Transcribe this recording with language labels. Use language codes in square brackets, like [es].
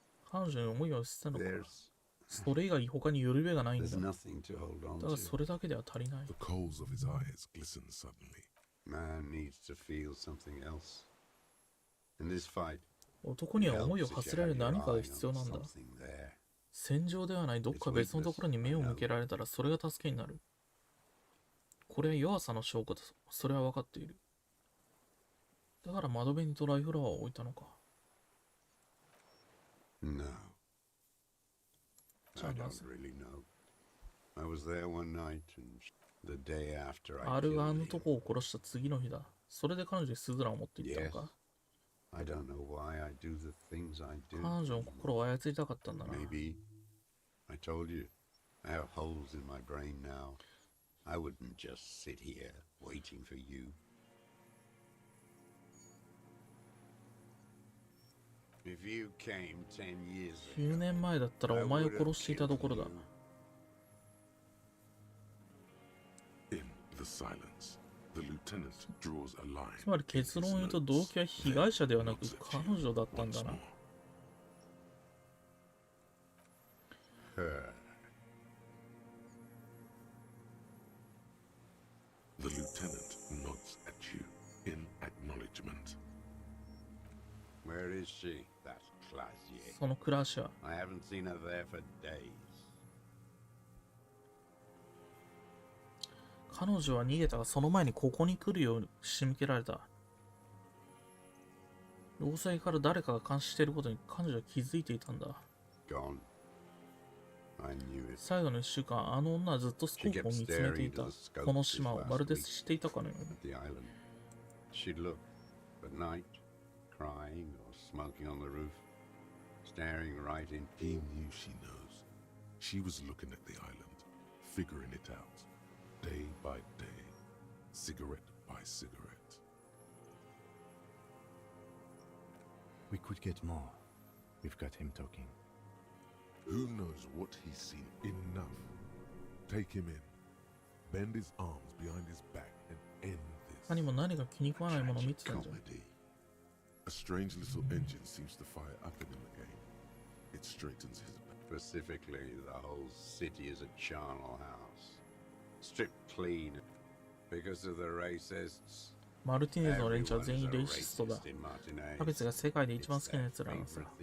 [ja] 彼女に思いを捨てたのか。それ以外他によるべがないんだ。だがそれだけでは足りない。 [en] The coals of his eyes glistened suddenly. Man needs to feel something else. In this fight, [ja] 男には思いを馳せられる何かが必要なんだ。戦場ではないどっか別のところに目を向けられたらそれが助けになる。これは弱さの証拠だ。それは分かっている。だから窓辺にドライフラワーを置いたのか。 [en] No. [ja] じゃあなぜ [en] I was there one night and the day after I [ja] アルがあの男を殺した次の日だ。それで彼女にスズランを持っていったのか。 [en] I don't know why I do the things I do. [ja] 彼女の心を操りたかったんだな。 [en] Maybe. I told you. I have holes in my brain now. I wouldn't just sit here waiting for you. If you came 10 years ago, [ja] 10年前だったらお前を殺していたところだ。 [en] In the silence, the lieutenant draws a line. [ja] つまり結論を言うと動機は被害者ではなく彼女だったんだな。 [en] The lieutenant nods at you in acknowledgement. where is she? That Clasier. [ja] そのクラッシャー。 [en] I haven't seen her there for days. [ja] 彼女は逃げたがその前にここに来るように仕向けられた。労災から誰かが監視していることに彼女は気づいていたんだ。 [en] Gone. I knew it. [ja] 最後の1週間、あの女はずっとスコープを見つめていた。この島をまるで知っていたかのように。 [en] The island. She'd look at night, crying or smoking on the roof, staring right in. He knew she knows. She was looking at the island, figuring it out, day by day, cigarette by cigarette. We could get more. We've got him talking. Who knows what he's seen? Enough. Take him in. Bend his arms behind his back and end this. [ja] 他にも何か気に食わないものを見てたんじゃん。 [en] Comedy. A strange little engine seems to fire up in him again. It straightens his back. Specifically, the whole city is a charnel house. Stripped clean because of the racists. [ja] マルティネズの連中は全員レイシストだ。キャベツが世界で一番好きなやつらなのさ。